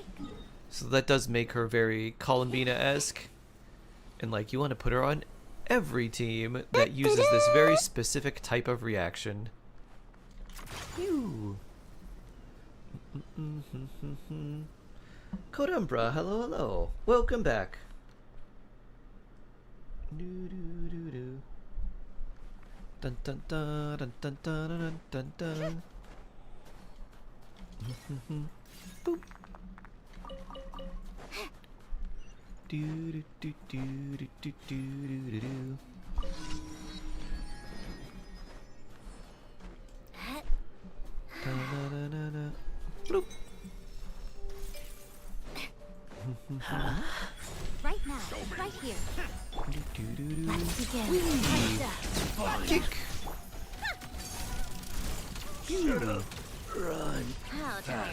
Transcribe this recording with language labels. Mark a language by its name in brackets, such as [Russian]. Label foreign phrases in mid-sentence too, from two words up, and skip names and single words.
[English] So that does make her very Columbina-esque. And like you want to put her on every team that uses this very specific type of reaction. Phew. Kodumbra, hello, hello. Welcome back. Dun dun dun dun dun dun dun dun. Boop. Do do do do do do do do do. Da da da da da. Bloop. Right now, right here. Do do do do. Let's begin. Kick. Run How tired.